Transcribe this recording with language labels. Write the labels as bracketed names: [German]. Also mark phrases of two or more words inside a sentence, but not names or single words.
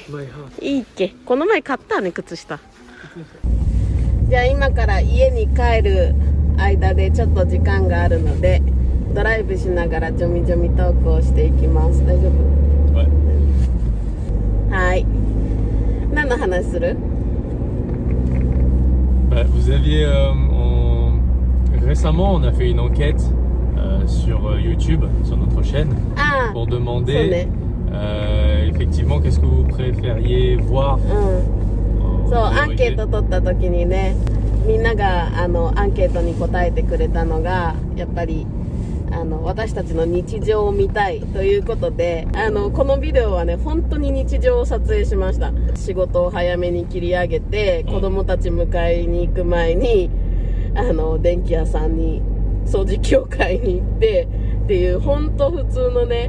[Japanese] この前買ったね、靴下。じゃあ今から家に帰る間でちょっと時間があるのでドライブしながらジョミジョミトークをしていきます。大丈夫？はい。何の話する？ [French] Vous aviez récemment on a fait une enquête sur YouTube, sur notre chaîne, pour demander effectivement qu'est-ce que vous préfériez voir. [Japanese] そう、アンケート取った時にね、みんながアンケートに答えてくれたのがやっぱり私たちの日常を見たいということで、このビデオはね本当に日常を撮影しました。仕事を早めに切り上げて子供たち迎えに行く前に電気屋さんに掃除機を買いに行ってっていう本当普通のね、